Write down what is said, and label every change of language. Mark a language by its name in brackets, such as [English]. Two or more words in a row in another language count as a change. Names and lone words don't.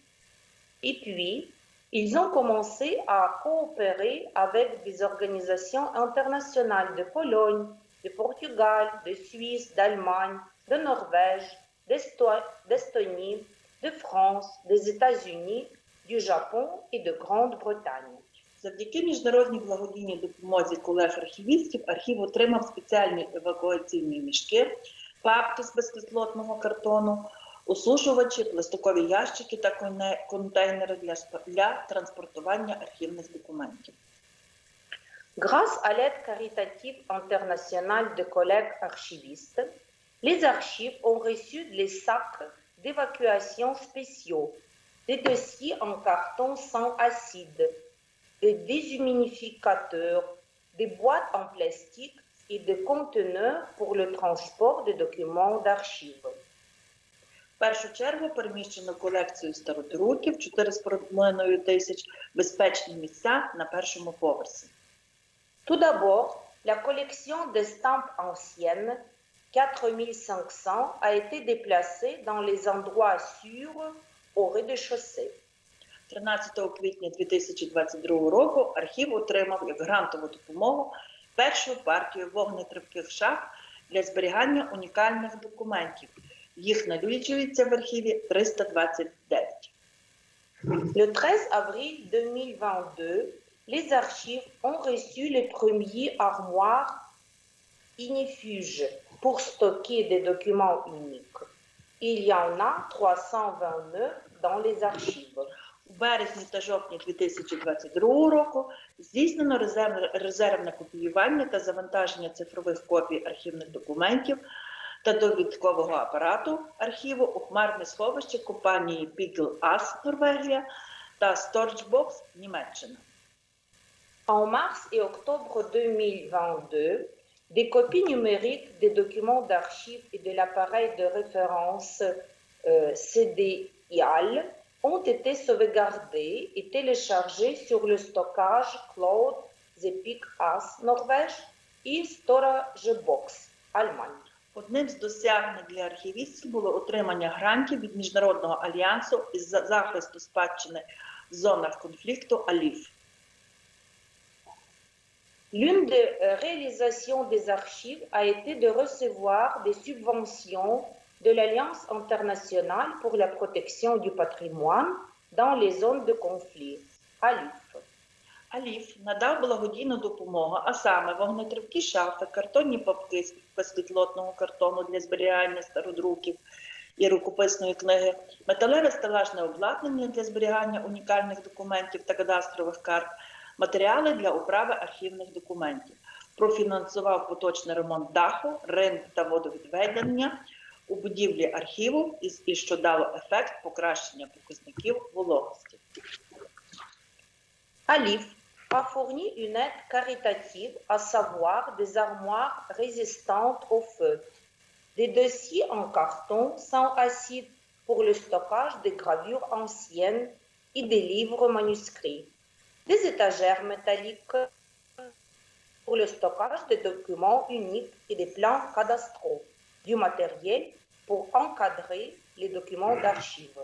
[French] Et puis, ils ont commencé à coopérer avec des organisations internationales de Pologne, de Portugal, de Suisse, d'Allemagne, de Norvège, d'Estonie, de France, des États-Unis, du Japon et de Grande-Bretagne. [Ukrainian] Завдяки міжнародній благодійній допомозі колег-архівістів архів отримав спеціальні евакуаційні мішки, папки з безкислотного картону, осушувачі, пластикові ящики та контейнери для транспортування архівних документів. [French] Grâce à l'aide caritative internationale de collègues archivistes, les archives ont reçu des sacs d'évacuation spéciaux, des dossiers en carton sans acide, des déshumidificateurs, des boîtes en plastique et des conteneurs pour le transport des documents d'archives. [Ukrainian] В першу чергу переміщено колекцію стародруків 4,5 тисяч безпечні місця на першому поверсі. [French] Tout d'abord, la collection d'estampes anciennes, 4500, a été déplacée dans les endroits sûrs au rez-de-chaussée. [Ukrainian] 13 квітня 2022 року архів отримав як грантову допомогу першу партію вогнетривких шаф для зберігання унікальних документів. Їх налічується в архіві 329. [French] Le 13 avril 2022, les archives ont reçu les premiers armoires ignifuges pour stocker des documents uniques. Il y en a 329 dans les archives. [Ukrainian] У березні та жовтні 2022 року здійснено резервне копіювання та завантаження цифрових копій архівних документів та довідкового апарату архіву у хмарне сховище компанії PeagleAS Норвегія та StorageBox Німеччина. [French] En mars et octobre 2022, des copies numériques des documents d'archives et de l'appareil de référence CDIAL ont été sauvegardées et téléchargées sur le stockage cloud ZepicAS Norvège et StorageBox Allemagne. [Ukrainian] Одним з досягнень для архівістів було отримання грантів від Міжнародного альянсу із захисту спадщини в зонах конфлікту АЛІФ. [French] L'une des réalisations des archives a été de recevoir des subventions de l'Alliance internationale pour la protection du patrimoine dans les zones de conflit, ALIF. [Ukrainian] АЛІФ надав благодійну допомогу, а саме вогнетривкі шафи, картонні папки з безкислотного картону для зберігання стародруків і рукописної книги, металеве стелажне обладнання для зберігання унікальних документів та кадастрових карт, матеріали для управи архівних документів. Профінансував поточний ремонт даху, ринг та водовідведення у будівлі архіву, і що дало ефект покращення показників вологості. [French] ALIF a fourni une aide caritative, à savoir des armoires résistantes au feu, des dossiers en carton sans acide pour le stockage des gravures anciennes et des livres manuscrits, des étagères métalliques pour le stockage des documents uniques et des plans cadastraux, du matériel pour encadrer les documents d'archives.